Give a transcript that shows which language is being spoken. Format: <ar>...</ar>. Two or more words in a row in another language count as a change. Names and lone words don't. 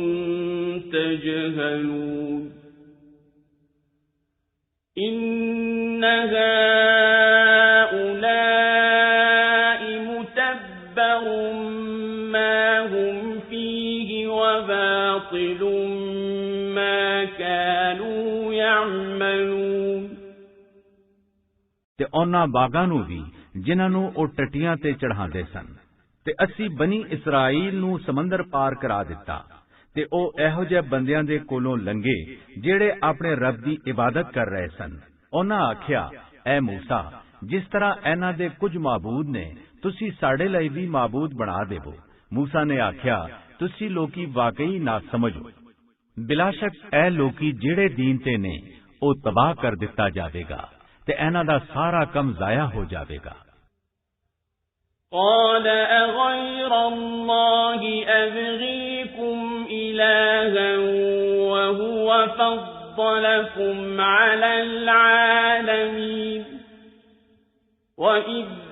<ar>تَجْهَلُونَ إِنَّ هَٰؤُلَاءِ مُتَبَّرٌ مَّا هُمْ فِيهِ وَبَاطِلٌ مَّا كَانُوا يَعْمَلُونَ</ar> <pa>ਤੇ ਉਨ੍ਹਾਂ ਬਾਗਾਂ ਨੂੰ ਭੀ ਜਿਨ੍ਹਾਂ ਨੂੰ ਓ ਟੱਟੀਆਂ ਤੇ ਚੜ੍ਹਾਂਦੇ ਸਨ ਤੇ ਅਸੀ ਬਨੀ ਇਸਰਾਈਲ ਨੂੰ ਸਮੁੰਦਰ ਪਾਰ ਕਰਾ ਦਿੱਤਾ ਤੇ ਓ ਏਹੋ ਜਿਹੇ ਬੰਦਿਆਂ ਦੇ ਕੋਲੋਂ ਲੰਘੇ ਜੇੜੇ ਅਪਣੇ ਰੱਬ ਦੀ ਇਬਾਦਤ ਕਰ ਰਹੇ ਸਨ। ਉਨ੍ਹਾਂ ਆਖਿਆ, ਐ ਮੂਸਾ, ਜਿਸ ਤਰ੍ਹਾਂ ਇਨ੍ਹਾਂ ਦੇ ਕੁਝ ਮਾਬੂਦ ਨੇ ਤੁਸੀ ਸਾਡੇ ਲਈ ਭੀ ਮਾਬੂਦ ਬਣਾ ਦੇਵੋ। ਮੂਸਾ ਨੇ ਆਖਿਆ, ਤੁਸੀ ਲੋਕੀ ਵਾਕਈ ਨਾ ਸਮਝੋ, ਬਿਲਾਸ਼ੱਕ ਐ ਲੋਕੀ ਜੇੜੇ ਦੀਨ ਤੇ ਨੇ ਓ ਤਬਾਹ ਕਰ ਦਿੱਤਾ ਜਾਵੇਗਾ ਤੇ ਇਨ੍ਹਾਂ ਦਾ ਸਾਰਾ ਕੰਮ ਜ਼ਾਇਆ ਹੋ ਜਾਵੇਗਾ।</pa> <ar>قال أغير الله أبغيكم إلها وهو فضلكم على العالمين وإذ</ar>